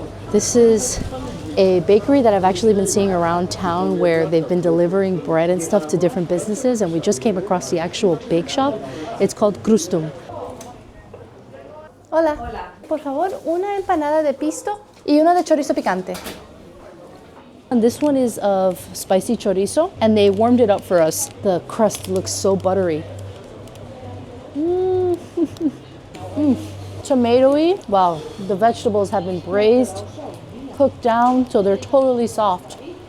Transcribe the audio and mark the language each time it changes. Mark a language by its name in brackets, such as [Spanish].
[English] This is a bakery that I've actually been seeing around town where they've been delivering bread and stuff to different businesses, and we just came across the actual bake shop. It's called Crustum. Hola. Hola. [Spanish] Por favor, una empanada de pisto y una de chorizo picante. [English] And this one is of spicy chorizo, and they warmed it up for us. The crust looks so buttery. Tomatoey. Wow, the vegetables have been braised, cooked down so they're totally soft.